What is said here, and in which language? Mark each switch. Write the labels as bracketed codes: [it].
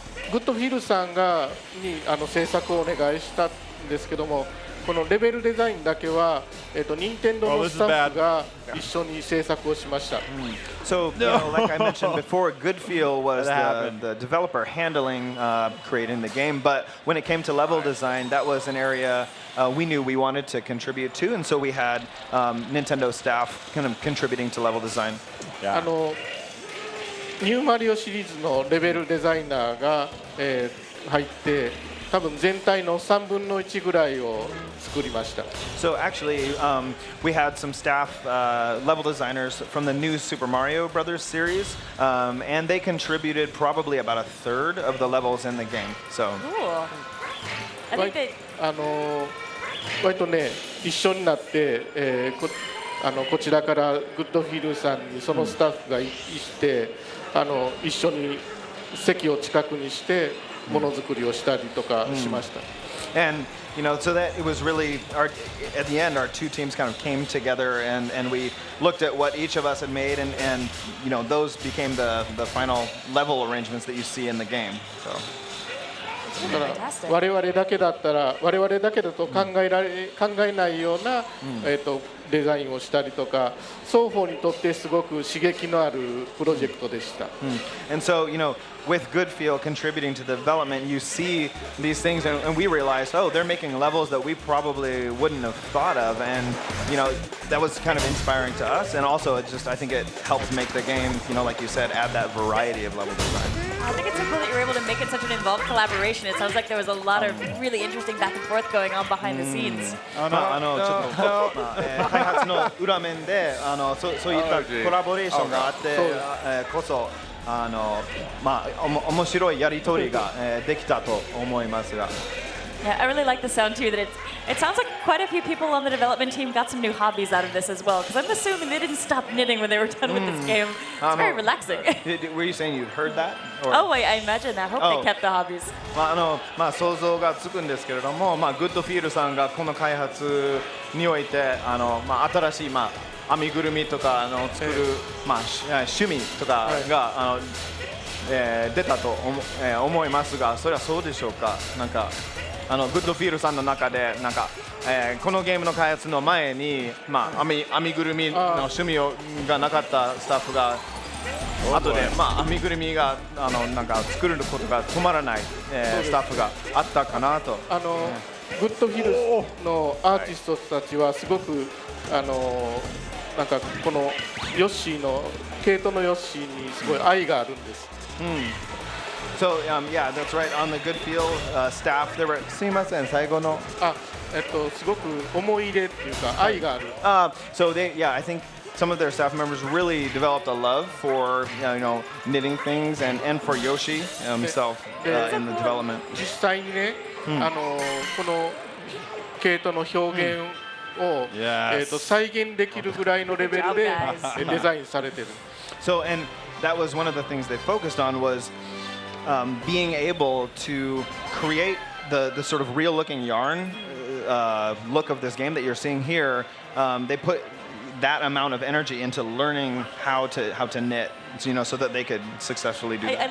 [ja] グッドフィルさんに制作をお願いしたんですけども、このレベルデザインだけは任天堂のスタッフが一緒に制作をしました。 [en] So, like I mentioned before, Goodfeel was the developer handling creating the game, but when it came to level design, that was an area we knew we wanted to contribute to, and so we had Nintendo staff kind of contributing to level design. [ja] ニューマリオシリーズのレベルデザイナーが入って、多分全体の3分の1ぐらいを作りました。 [en] So actually, we had some staff level designers from the new Super Mario Brothers series, and they contributed probably about a third of the levels in the game. So, Cool. I think that [ja] 割とね一緒になって、こちらからグッドフィルさんにそのスタッフがいて、一緒に席を近くにしてものづくりをしたりとかしました。 [en] And so that it was really at the end, our two teams kind of came together, and we looked at what each of us had made, and those became the final level arrangements that you see in the game. So. [ja] だから我々だけだったら我々だけだと考えないような、デザインをしたりとか双方にとってすごく刺激のあるプロジェクトでした。 [en] And so, with Goodfeel contributing to the development, you see these things, and we realized, oh, they're making levels that we probably wouldn't have thought of, and that was kind of inspiring to us, and also I think it helped make the game, like you said, add that variety of level design. I think it's so cool that you were able to make it such an involved collaboration. It sounds like there was a lot of really interesting back and forth going on behind the scenes. [ja] 開発の裏面でそういったコラボレーションがあってこそ面白いやり取りができたと思いますが。 [en] Yeah, I really like the sound too. That it sounds like quite a few people on the development team got some new hobbies out of this as well. Because I'm assuming they didn't stop knitting when they were done with this game. It's very relaxing. Were you saying you heard that? Or? Oh, I imagine that. Hope they kept the hobbies. [ja] 想像がつくんですけれども、グッドフィールさんがこの開発において新しい編みぐるみとか作る趣味とかが出たと思いますが、それはそうでしょうか。グッドフィールさんの中でこのゲームの開発の前に編みぐるみの趣味がなかったスタッフが後で編みぐるみが作ることが止まらないスタッフがあったかなと。グッドフィールのアーティストたちはすごくこのヨッシーのケイトのヨッシーにすごい愛があるんです。 [en] So yeah, that's right. On the Goodfeel staff, there were [ja] すいません最後のすごく思い入れっていうか愛がある。 [en] So I think some of their staff members really developed a love for knitting things and for Yoshi himself in the development. [ja] 実際にね、このケイトの表現を、再現できるぐらいのレベルでデザインされてる。 [en] So and that was one of the things they focused on was being able to create the sort of real-looking yarn look of this game that you're seeing here. They put that amount of energy into learning how to knit, so that they could successfully do that.